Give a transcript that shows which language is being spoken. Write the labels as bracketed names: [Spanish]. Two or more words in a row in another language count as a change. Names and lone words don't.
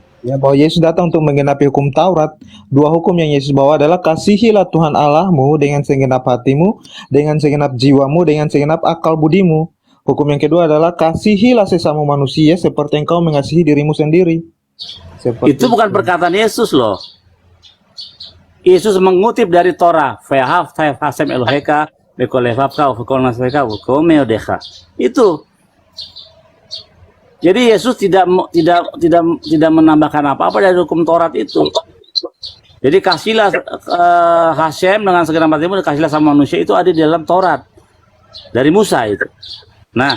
[Indonesian] Ya, bahwa Yesus datang untuk menggenapi hukum Taurat. Dua hukum yang Yesus bawa adalah kasihilah Tuhan Allahmu dengan segenap hatimu, dengan segenap jiwamu, dengan segenap akal budimu. Hukum yang kedua adalah kasihilah sesama manusia seperti engkau mengasihi dirimu sendiri. Seperti Itu bukan perkataan Yesus loh. Yesus mengutip dari Torah, [Hebrew] "ואהבת השם אלהיך בכל לבבך ובכל נפשך ובכל מאדך." [Indonesian] Itu. Jadi Yesus tidak menambahkan apa-apa dari hukum Taurat itu. Jadi kasihlah Hashem dengan segenap hatimu, kasihlah sama manusia, itu ada di dalam Taurat dari Musa itu. Nah,